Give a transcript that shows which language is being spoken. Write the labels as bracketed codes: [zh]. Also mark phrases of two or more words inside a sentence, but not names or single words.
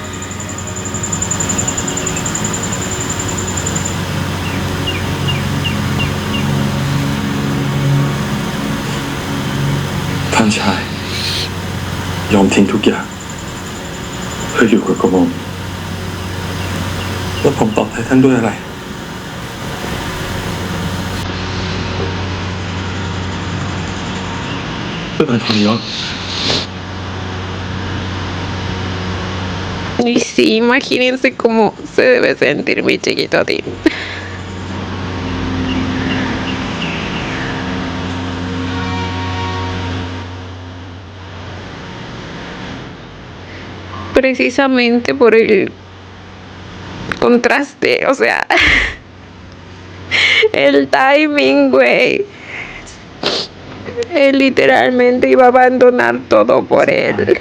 [th] ท่านชายยอมทิ้งทุกอย่างเพื่ออยู่กับกระหม่อมแล้วผมตอบแทนท่านด้วยอะไรด้วยการทรยศ [es] Y sí, imagínense cómo se debe sentir mi chiquito Tim. Precisamente por el contraste, o sea, el timing, güey. Él literalmente iba a abandonar todo por él.